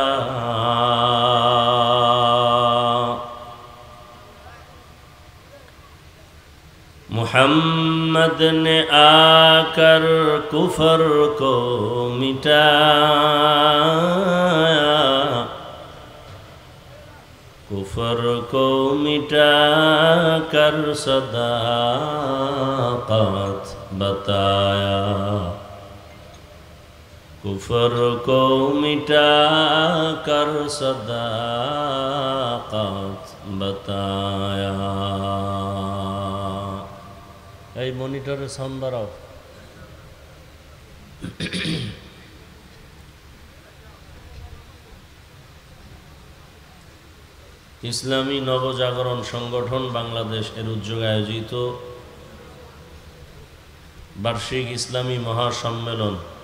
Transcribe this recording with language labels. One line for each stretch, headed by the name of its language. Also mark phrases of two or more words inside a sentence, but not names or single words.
Urdu: محمد نے آ کر کفر کو مٹایا، کفر کو مٹا کر صداقت بتایا، کفر کو مٹا کر صداقت بتایا.
Bangla: এই মনিটরে সাউন্ড বাড়াও. ইসলামী নবজাগরণ সংগঠন বাংলাদেশ এর উদ্যোগে আয়োজিত বার্ষিক ইসলামী মহাসম্মেলন